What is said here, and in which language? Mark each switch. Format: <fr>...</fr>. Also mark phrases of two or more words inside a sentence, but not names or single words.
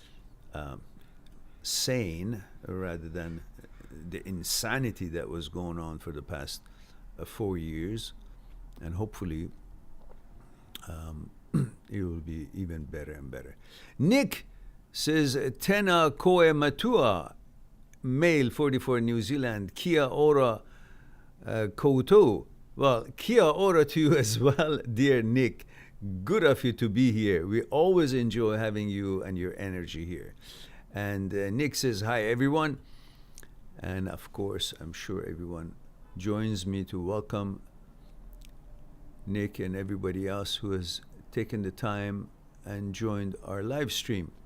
<en>sane rather than the insanity that was going on for the past 4 years, and hopefully it will be even better and better. Nick says,</en> <mi>Tena koe matua, male 44, New Zealand, kia ora koutou.</mi> <en>Well,</en> <mi>kia ora</mi> <en>to you as well, dear Nick. Good of you to be here. We always enjoy having you and your energy here. And Nick says, hi, everyone. And of course, I'm sure everyone joins me to welcome Nick and everybody else who has taken the time and joined our live stream.</en>